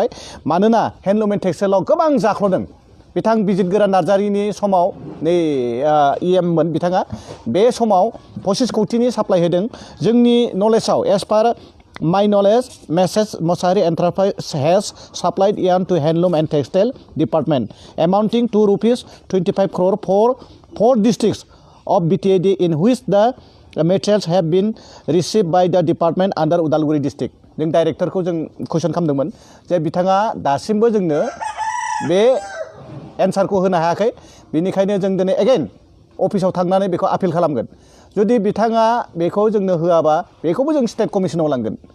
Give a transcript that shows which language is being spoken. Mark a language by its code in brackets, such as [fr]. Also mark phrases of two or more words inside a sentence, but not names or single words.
[brx] मानोना [en] handloom and textile [brx] गोबां जाख्ल'दों। बिथां बिजितगोरा नार्जारिनि समाव नै इएममोन बिथाङा, बे समाव 25 कौटिनि साप्लाइ होदों। जोंनि नलेजाव [en] as per my knowledge M/s Mashahari Enterprise has supplied yarn to handloom and textile department amounting to ₹25 crore for 4 districts of BTAD in which the materials have been received by the department under [brx] उदालगुरि डिस्ट्रिक्ट। जों डाइरेक्टरखौ जों कुइसन खालामदोंमोन जे बिथाङा दासिमबो जोंनो बे एन्सारखौ होनो हायाखै। बेनिखायनो जों दिनै एगेइन अफिसाव थांनानै बेखौ आपिल खालामगोन। जुदि बिथाङा बेखौ जोंनो होआबा बेखौबो जों [en] state commission [brx] लांगोन।